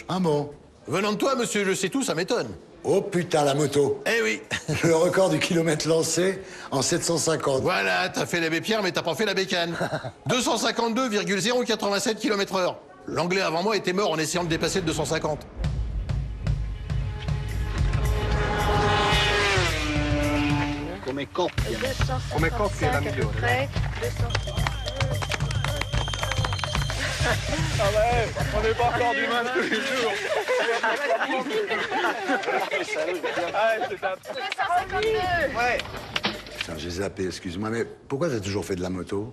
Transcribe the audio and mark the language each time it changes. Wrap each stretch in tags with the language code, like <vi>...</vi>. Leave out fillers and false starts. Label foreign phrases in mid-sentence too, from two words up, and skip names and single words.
<fr>Un mot. Venant de toi, monsieur, je sais tout, ça m'étonne. Oh putain, la moto. Eh oui. Le record du kilomètre lancé en 750. Voilà, t'as fait l'abbé Pierre, mais t'as pas fait la bécane. 252,087 km/h. L'anglais avant moi était mort en essayant de dépasser le 250.</fr> <it>Come coppia. Come coppia è la migliore.</it> <fr>Ah ouais, on n'est pas encore du même tous les jours. Ouais. Putain, j'ai zappé, excuse-moi, mais pourquoi t'as toujours fait de la moto?</fr>